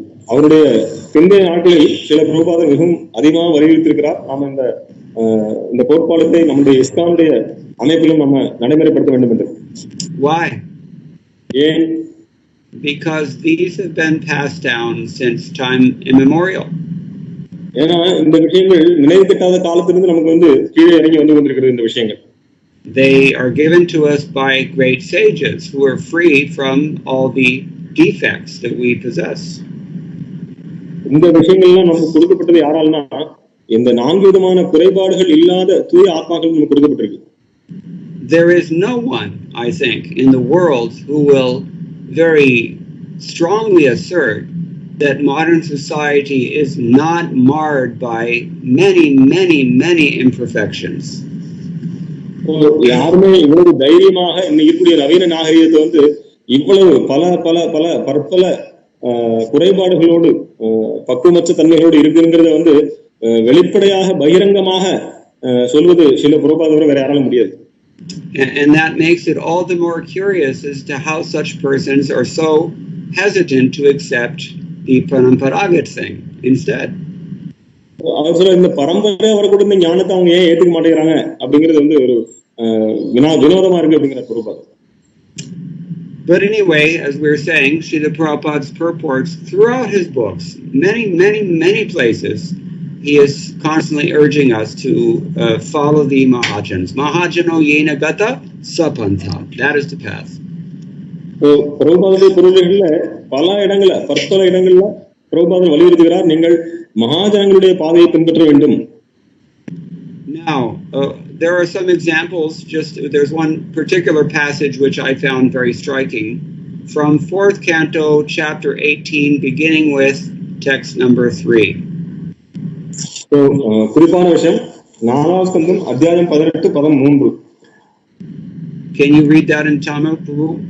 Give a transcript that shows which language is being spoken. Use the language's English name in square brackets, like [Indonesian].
[Tamil] அவருடைய பிந்தைய நாட்களில் சில பிரபுபாதர் மிகவும் அதிகமாக வலியுறுத்தியிருக்கிறார். நாம இந்த கோட்பாடுகளை நம்முடைய இஸ்கானுடைய அமைப்பிலும் நம்ம நடைமுறைப்படுத்த வேண்டும் என்று. [English] Why? [Tamil] ஏன்? [English] Because these have been passed down since time immemorial. [Tamil] ஏன்னா இந்த விஷயங்கள் நினைவு கட்டாத காலத்திலிருந்து நமக்கு கீழே இறங்கி கொண்டிருக்கிறது இந்த விஷயங்கள். [English] They are given to us by great sages who are free from all the defects that we possess. [Tamil] இந்த விஷயங்கள்லாம் நமக்கு கொடுக்கப்பட்டது யாரால்னா இந்த 4 விதமான குறைபாடுகள் இல்லாத தூய ஆத்மாக்கள் நமக்கு கொடுக்கப்பட்டிருக்கு. [English] There is no one, I think, in the world who will very strongly assert that modern society is not marred by many imperfections. [Tamil] யாருமே இவ்வளவு தைரியமாக இன்னைக்கு நவீன நாகரிகத்தை வந்து இவ்வளவு பற்பல குறைபாடுகளோடு பக்குவமற்ற தன்மைகளோடு இருக்குங்கிறத வந்து வெளிப்படையாக பகிரங்கமாக சொல்வது சில புறப்பாதவரை வேற யாராலும் முடியாது. [English] And that makes it all the more curious as to how such persons are so hesitant to accept the paramparagat thing instead. [Tamil] இந்த பரம்பரை அவரை கூட இந்த ஞானத்தை அவங்க ஏன் ஏத்துக்க மாட்டேங்கிறாங்க அப்படிங்கிறது வந்து ஒரு வினோதமா இருக்கு அப்படிங்கிற புறப்பாதம். [English] But anyway, as we were saying, Srila Prabhupada's purports throughout his books, many places, he is constantly urging us to follow the Mahajans. [Sanskrit] Mahajano yena gata sapantha. [English] That is the path. [Tamil] பிரபுபாதருடைய பொருள்கள்ல பற்பல இடங்கள்ல பிரபுபாதர் வலியுறுத்துகிறார், நீங்கள் மகாஜனங்களுடைய பாதையை பின்பற்ற வேண்டும். [English] Now, there are some examples. There's one particular passage which I found very striking from 4th canto, chapter 18, beginning with text number 3. [Tamil] குறிப்பான விஷயம் 4வது ஸ்கந்தம் அத்தியாயம் 18-13. [English] Can you read that in Tamil, Prabhu?